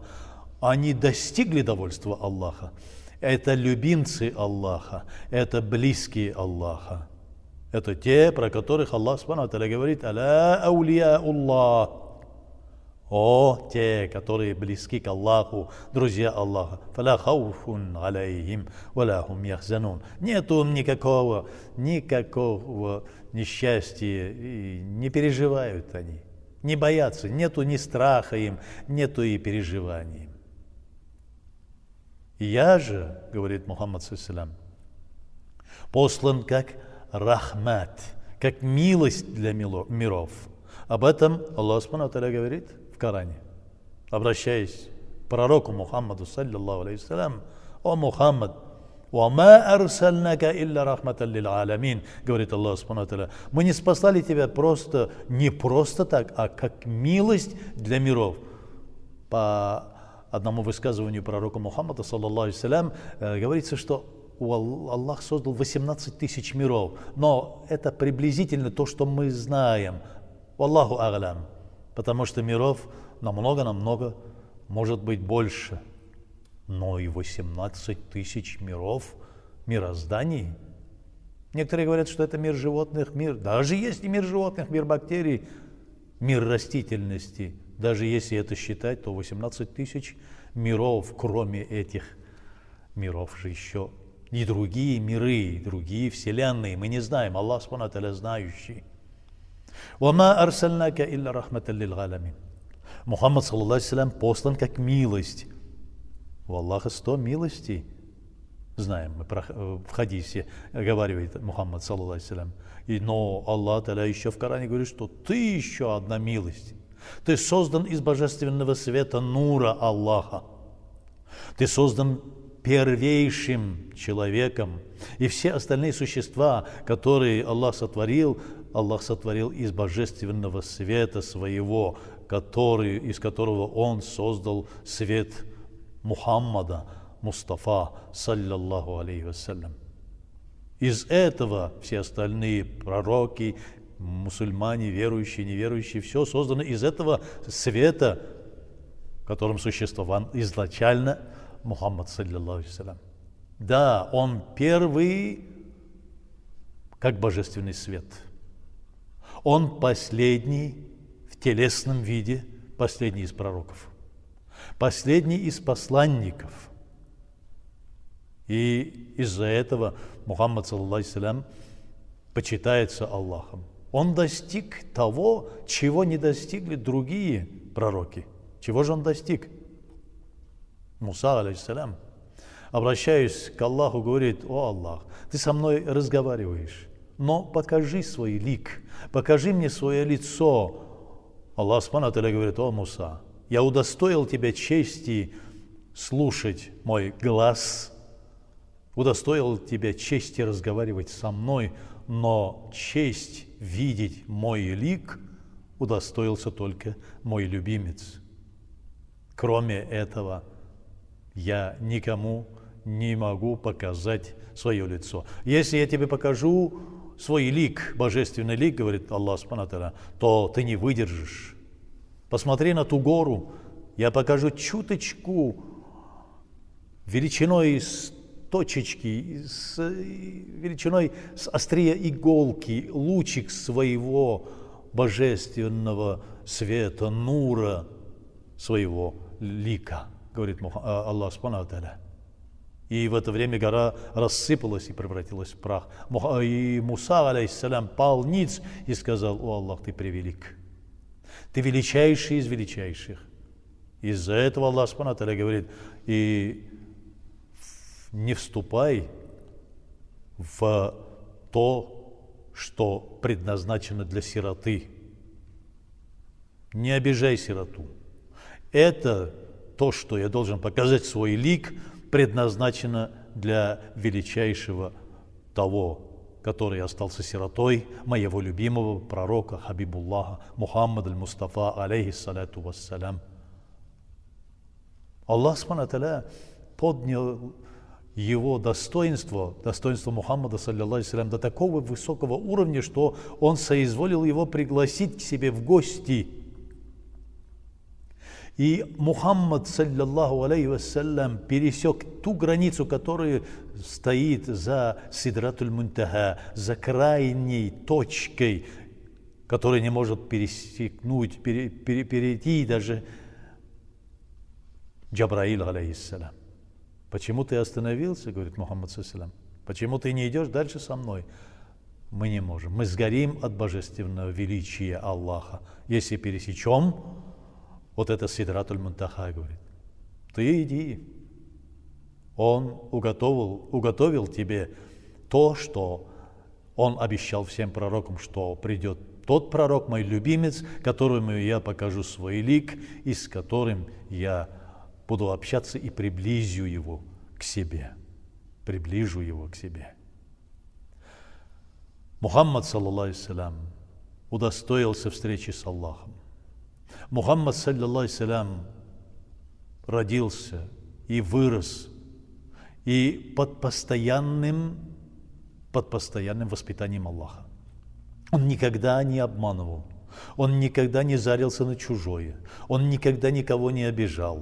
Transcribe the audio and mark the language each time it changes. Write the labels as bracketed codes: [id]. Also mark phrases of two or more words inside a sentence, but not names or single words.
[ru] Они достигли довольства Аллаха. Это любимцы Аллаха, это близкие Аллаха. Это те, про которых Аллах [ar] سبحانه وتعالى [ru] говорит: [ar] «ألا أولياء الله». [ru] О, те, которые близки к Аллаху, друзья Аллаха. [ar] «فلا خوف عليهم ولا هم يحزنون». [ru] Нету никакого несчастья, и не переживают они, не боятся, нету ни страха им, нету и переживаний. Я же, говорит Мухаммад ﷺ, послан как рахмат, как милость для миров. Об этом Аллах [ar] سبحانه وتعالى [ru] говорит в Коране, обращаясь к пророку Мухаммаду, [ar] صلى الله عليه وسلم: [ru] «О Мухаммад, [ar] وما أرسلناك إلا رحمة للعالمين», [ru] говорит Аллах [ar] سبحانه وتعالى, [ru] мы не спасали тебя не просто так, а как милость для миров. По одному высказыванию пророка Мухаммада, [ar] صلى الله عليه وسلم, [ru] говорится, что Аллах создал 18 тысяч миров, но это приблизительно то, что мы знаем. [ar] الله أعلم, [ru] потому что миров намного может быть больше. Но и 18 тысяч миров, мирозданий. Некоторые говорят, что это мир животных, даже есть и мир животных, мир бактерий, мир растительности. Даже если это считать, то 18 тысяч миров, кроме этих миров же еще и другие миры, другие вселенные. Мы не знаем, Аллах [ar] سبحانه وتعالى [ru] знающий. [ar] «وما أرسلناك إلا رحمة للعالمين». Мухаммад, صلى الله عليه وسلم, [ru] послан как милость. У Аллаха 100 милостей. Знаем, мы в хадисе говорит Мухаммад, [ar] صلى الله عليه وسلم. [ru] Но [ar] الله تعالى [ru] еще в Коране говорит, что ты еще одна милость. Ты создан из божественного света нура Аллаха. Ты создан первейшим человеком. И все остальные существа, которые Аллах сотворил из божественного света своего, из которого Он создал свет Мухаммада, Мустафа, [ar] صلى الله عليه وسلم. [ru] Из этого все остальные пророки, мусульмане, верующие, неверующие, все создано из этого света, которым существовал изначально Мухаммад, [ar] صلى الله عليه وسلم. [ru] Да, он первый, как божественный свет. Он последний в телесном виде, последний из пророков, последний из посланников. [ar] И из-за этого Мухаммад, صلى الله عليه وسلم, [ru] почитается Аллахом. Он достиг того, чего не достигли другие пророки. Чего же он достиг? Муса, алейхиссалям, обращаясь к Аллаху, говорит: «О Аллах, ты со мной разговариваешь, но покажи свой лик, покажи мне свое лицо». Аллах [ar] سبحانه وتعالى [ru] говорит: «О Муса, я удостоил тебя чести слушать мой глаз, удостоил тебя чести разговаривать со мной, но честь видеть мой лик удостоился только мой любимец. Кроме этого, я никому не могу показать свое лицо. Если я тебе покажу свой лик, божественный лик, говорит Аллах [ar] سبحانه وتعالى, [ru] то ты не выдержишь. Посмотри на ту гору, я покажу чуточку величиной с точечки, величиной с острия иголки, лучик своего божественного света, нура, своего лика, говорит Аллах [ar] سبحانه وتعالى. [ru] И в это время гора рассыпалась и превратилась в прах. И Муса, алейхиссалям, пал ниц и сказал: «О Аллах, ты превелик, ты величайший из величайших». Из-за этого Аллах [ar] سبحانه وتعالى [ru] говорит: и не вступай в то, что предназначено для сироты. Не обижай сироту. Это то, что я должен показать свой лик, предназначено для величайшего того, который остался сиротой, моего любимого пророка Хабибуллаха Мухаммад аль-Мустафа, [ar] عليه الصلاة والسلام. [ru] Аллах [ar] سبحانه وتعالى [ru] поднял его достоинство Мухаммада, [ar] صلى الله عليه وسلم, [ru] до такого высокого уровня, что он соизволил его пригласить к себе в гости. [ar] И Мухаммад, صلى الله عليه وسلم, [ru] пересек ту границу, которая стоит за Сидратуль Мунтаха, за крайней точкой, которая не может перейти даже Джабраил, алейхиссалям. Почему ты остановился, говорит Мухаммад, [ar] صلى الله عليه وسلم, [ru] почему ты не идешь дальше со мной? Мы не можем, мы сгорим от божественного величия Аллаха, если пересечем вот это Сидратуль Мунтаха, говорит. Ты иди. Он уготовил тебе то, что он обещал всем пророкам, что придет тот пророк, мой любимец, которому я покажу свой лик, и с которым я буду общаться и приближу его к себе. Приближу его к себе. [ar] Мухаммад, صلى الله عليه وسلم, [ru] удостоился встречи с Аллахом. [ar] Мухаммад, صلى الله عليه وسلم, [ru] родился и вырос и под постоянным воспитанием Аллаха. Он никогда не обманывал, он никогда не зарился на чужое, он никогда никого не обижал.